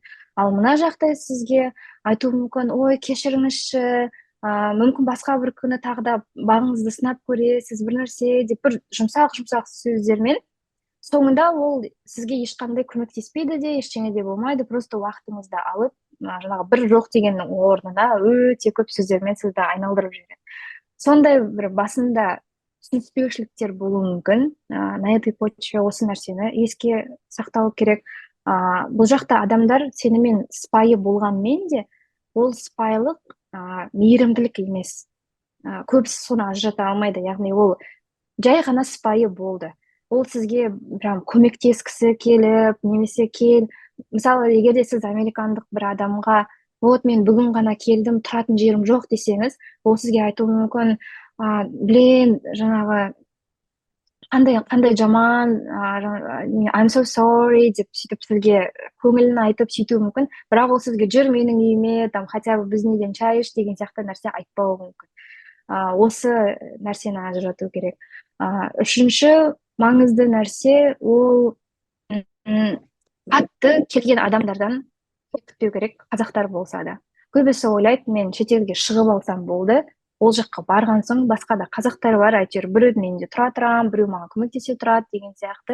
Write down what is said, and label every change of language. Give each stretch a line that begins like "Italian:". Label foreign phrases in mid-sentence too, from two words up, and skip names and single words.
Kazakh: Ал мына жақта сізге айтуы мүмкін, ой, кешіріңізші, мүмкін басқа бір күні тағы да бағыңызды сынап көресіз, бір нәрсе деп бір жұмсақ сөздермен, соңында ол сізге ешқандай көмектеспейді де, ештеңе де болмайды, просто уақытыңызды алып, жаңағы бір жоқ дегеннің орнына өте көп сөздермен сізді айналдырып жібереді. Сондай бір басында түсініспеушіліктер болуы мүмкін.
Russian: На этой почве
Kazakh: осы нәрсені еске сақтау керек. Бұл жақта адамдар сенімен сыпайы болғанмен де, ол сыпайылық мейірімділік емес. Көбісі соны ажырата алмайды, яғни ол жай ғана сыпайы болды. Ол сізге прям көмектескісі келіп, немесе мысалы, егер де сіз американдық бір адамға, вот мен бүгін ғана келдім, тұратын жерім жоқ десеңіз, ол сізге айтуы мүмкін, блин, жаңағы қандай жаман,
English: I'm so sorry
Kazakh: деп сөйтіп сізге көңілін айтып сөйтуі мүмкін, бірақ ол сізге жүр менің үйіме,
Russian: там хотя бы
Kazakh: біздің үйден шай іш деген сияқты нәрсе айтпауы мүмкін. Осы нәрсені ажырату керек. Үшінші маңызды нәрсе, ол қатты келген адамдардан күтпеу керек, қазақтар болса да. Көбісі ойлайды, мен шетелге шығып алсам болды, ол жаққа барған соң басқа да қазақтар бар, әйтеуір біреудің үйінде тұра тұрамын, біреу маған көмектесе тұрады деген сияқты.